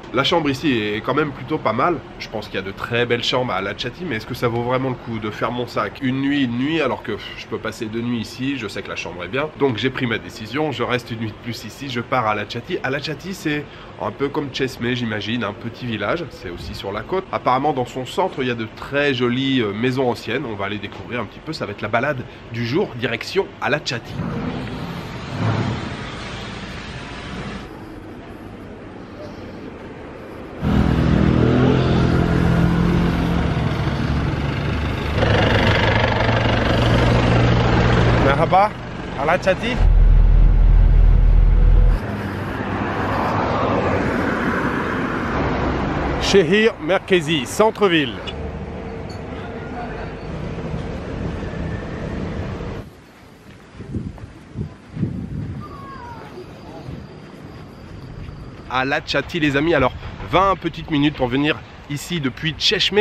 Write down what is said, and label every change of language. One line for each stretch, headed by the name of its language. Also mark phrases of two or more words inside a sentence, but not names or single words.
French: La chambre ici est quand même plutôt pas mal. Je pense qu'il y a de très belles chambres à Alaçatı, mais est-ce que ça vaut vraiment le coup de faire mon sac une nuit, alors que je peux passer 2 nuits ici, je sais que la chambre est bien. Donc j'ai pris ma décision, je reste une nuit de plus ici, je pars à Alaçatı. Alaçatı c'est un peu comme Çeşme j'imagine, un petit village, c'est aussi sur la côte. Apparemment dans son centre il y a de très jolies maisons anciennes, on va aller découvrir un petit peu, ça va être la balade du jour, direction Alaçatı.
Turkish: Merhaba, Alaçatı. Şehir merkezi,
French: centre-ville. Alaçatı les amis, alors 20 petites minutes pour venir ici depuis Çeşme.